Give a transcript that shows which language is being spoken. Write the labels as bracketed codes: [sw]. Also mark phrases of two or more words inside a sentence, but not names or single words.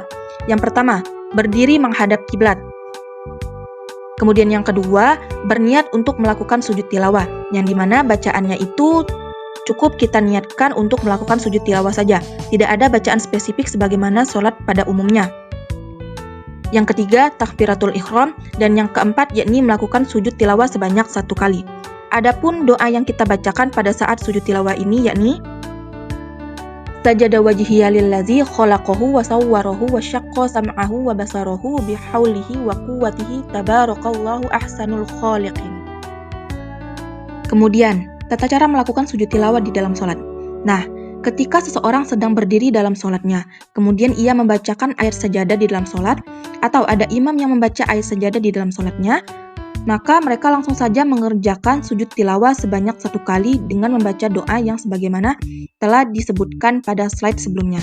[id] Yang pertama, berdiri menghadap kiblat. Kemudian yang kedua, berniat untuk melakukan sujud tilawah, yang dimana bacaannya itu cukup kita niatkan untuk melakukan sujud tilawah saja. Tidak ada bacaan spesifik sebagaimana sholat pada umumnya. Yang ketiga, takbiratul ihram, dan yang keempat yakni melakukan sujud tilawah sebanyak 1 kali. Adapun doa yang kita bacakan pada saat sujud tilawah ini yakni [ar] سجد وجهي للذي خلقه وصوره وشق سمعه وبصره بحوله وقوته تبارك الله أحسن الخالقين. [id] Kemudian, tata cara melakukan sujud tilawah di dalam sholat. Nah, ketika seseorang sedang berdiri dalam sholatnya, kemudian ia membacakan ayat sajadah di dalam sholat, atau ada imam yang membaca ayat sajadah di dalam sholatnya, maka mereka langsung saja mengerjakan sujud tilawah sebanyak 1 kali dengan membaca doa yang sebagaimana telah disebutkan pada slide sebelumnya.